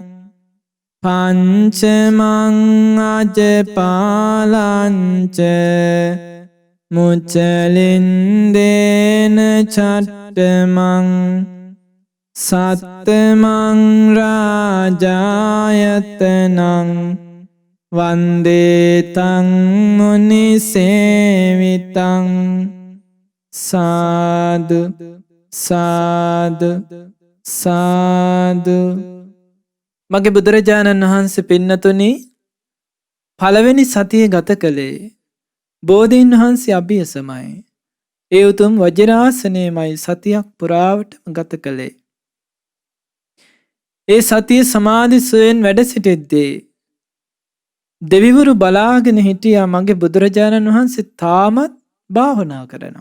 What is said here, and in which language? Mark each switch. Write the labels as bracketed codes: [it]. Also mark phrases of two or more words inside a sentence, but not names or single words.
[pi] පංචමං අජපාලංච මුචලින්දේන චට්ටමං සත්තමං රාජායතනං වන්දේතං මුනිසේවිතං සාදු සාදු සාදු. [si] මගේ බුදුරජාණන් වහන්සේ පින්නතුනි පළවෙනි සතිය ගත කළේ බෝධීන් වහන්සේ අභියසමයි. ඒ උතුම් වජිරාසනයමයි සතියක් පුරාවටම ගත කළේ. ඒ සතිය සමාධි සුවයෙන් වැඩ සිටිද්දී දෙවිවරු බලාගෙන හිටියා මගේ බුදුරජාණන් වහන්සේ තාමත් භාවනා කරනවා.